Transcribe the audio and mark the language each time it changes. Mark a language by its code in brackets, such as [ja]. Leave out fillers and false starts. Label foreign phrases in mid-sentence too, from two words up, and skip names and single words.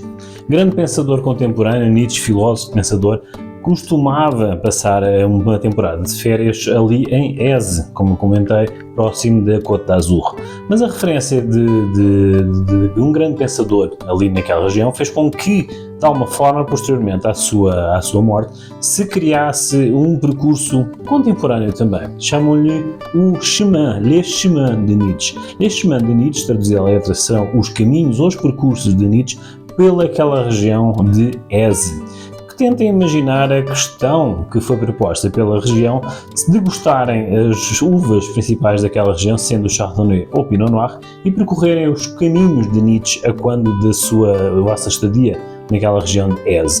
[pt] Grande pensador contemporâneo, Nietzsche, filósofo, pensador, costumava passar uma temporada de férias ali em Èze, como comentei, próximo da Côte d'Azur. Mas a referência de um grande pensador ali naquela região fez com que, de alguma forma, posteriormente à sua morte, se criasse um percurso contemporâneo também. Chamam-lhe o chemin, [fr] les chemins de Nietzsche. Les chemins de Nietzsche, [pt] traduzida a letra, serão os caminhos ou os percursos de Nietzsche pelaquela região de Èze. Tentem imaginar a questão que foi proposta pela região de degustarem as uvas principais daquela região, sendo o Chardonnay ou Pinot Noir, e percorrerem os caminhos de Nietzsche a quando da sua vossa estadia naquela região de Èze.